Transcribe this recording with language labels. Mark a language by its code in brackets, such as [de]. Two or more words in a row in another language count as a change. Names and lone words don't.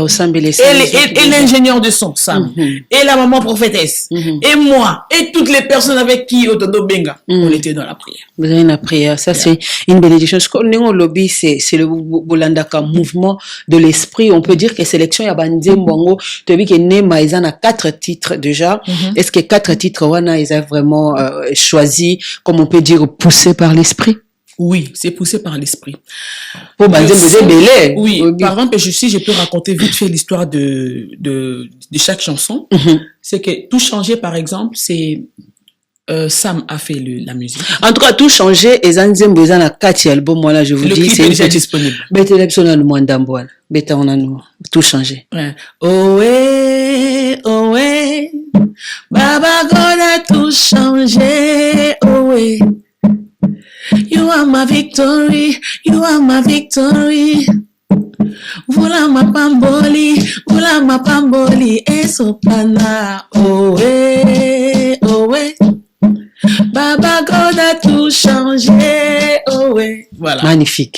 [fr] Et l'ingénieur de son, Sam, et la maman prophétesse, et moi, et toutes les personnes avec qui Otondo Benga, on était dans la prière. Vous avez la prière, ça c'est une bénédiction. Ce qu'on est au lobby, c'est le Bolandaka mouvement de l'esprit. On peut dire que sélection [ln] ya bandé mbongo, [fr] tu as vu que Neema ils en a 4 titres déjà. Est-ce que 4 titres wana ils ont vraiment choisi, comme on peut dire, poussé par l'esprit? Oui, c'est poussé par l'esprit. Oui, par exemple, si je peux raconter vite fait l'histoire de chaque chanson, c'est que Tout changer, par exemple, c'est Sam a fait la musique. En tout cas, Tout changer, et Zanzembo, ils ont un 4 album, moi là, je vous dis, c'est déjà disponible. Tout changer. Ouais. Oh ouais, Baba God a tout changé, oh ouais. [en] You are my victory, [ln] Vula ma pamboli, et sopana, oh ouais. [fr] Baba God a tout changé, oh ouais. Voilà. Magnifique.